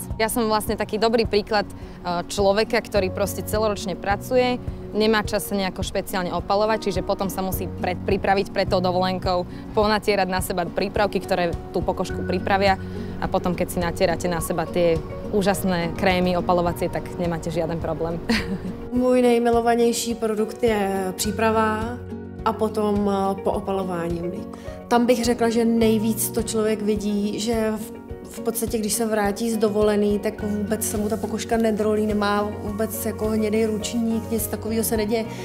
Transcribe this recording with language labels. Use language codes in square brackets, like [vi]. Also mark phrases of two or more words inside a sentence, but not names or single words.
[sk] Ja som vlastne taký dobrý príklad človeka, ktorý proste celoročne pracuje, nemá čas sa nejako špeciálne opalovať, čiže potom sa musí pripraviť pred tou dovolenkou, ponatierať na seba prípravky, ktoré tú pokožku pripravia a potom, keď si natierate na seba tie úžasné krémy opalovacie, tak nemáte žiaden problém. [cs] Můj nejmilovanější produkt je příprava a potom po opalování mlíko. Tam bych řekla, že nejvíc to člověk vidí, že v podstatě, když se vrátí z dovolený, tak vůbec se mu ta pokožka nedrolí, nemá vůbec jako hnědý ručník, nic takového se neděje.